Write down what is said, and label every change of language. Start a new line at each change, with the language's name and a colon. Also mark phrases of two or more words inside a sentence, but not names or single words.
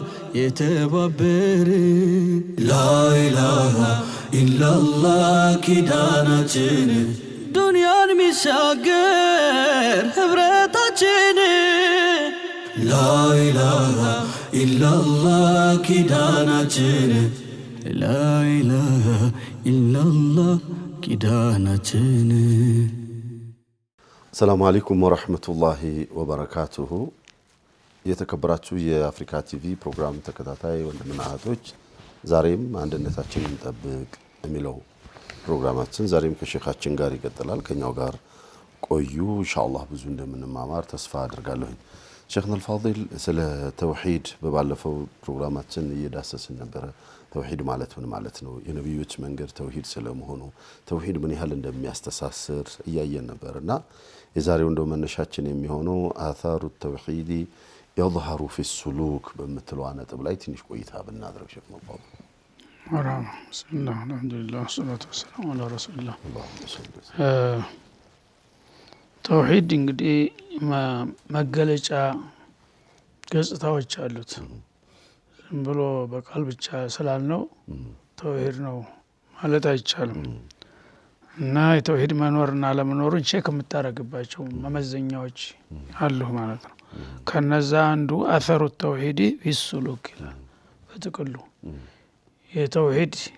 Amharic: የተባበርን
Arabic: لا إله إلا الله
Amharic: ኪዳናችን ዱንያን ሚሻገር ህብረታችን
Arabic: لا إله إلا الله
Amharic: ኪዳናችን
Arabic: لا إله إلا الله
Amharic: ኪዳናችን
Arabic: السلام عليكم ورحمة الله وبركاته
Amharic: የተከበራችሁ የአፍሪካ ቲቪ ፕሮግራም ተከታታይ ወንድምናቶች ዛሬም አንድነታችንን እንጠብቅ የሚለው ፕሮግራማችን ዛሬም ከሼኻችን ጋር ይቀጥላል ከኛው ጋር ቆዩ ኢንሻአላህ ብዙ እንደምንማማር ተስፋ አድርጋለሁ
Arabic: شيخنا الفاضل
Amharic: ስለ ተውሂድ በባለፈው ፕሮግራማችን እየዳሰስን ነበር ተውሂድ ማለት ምን ማለት ነው የነብዮች መንገድ ተውሂድ ስለመሆኑ ተውሂድ ምን ያህል እንደሚያስተሳስር እያየን ነበርና የዛሬው እንደው መነሻችን የሚሆነው
Arabic: آثار التوحيد يظهر في السلوك
Amharic: በመትለው ነጥብ ላይ ትንሽ ቆይታ ብናደርግ
Arabic: شيخنا الفاضل ወራም ሰላም አልহামዱሊላህ الصلاة والسلام على رسول الله
Amharic: ተውሂድ እንግዲህ መገለጫ ገጽታዎች አሉት ዝም ብሎ በቃል ብቻ ስላልነው ተውሂድ ነው ማለት አይቻልም እና የተውሂድ መኖርና ለመኖሩን ቼክ የምታረግባቸው መመዘኛዎች አሉ ማለት ነው ከነዛ አንዱ
Arabic: آثار التوحيد بالسلوك
Amharic: በጥቅሉ የተውሂድ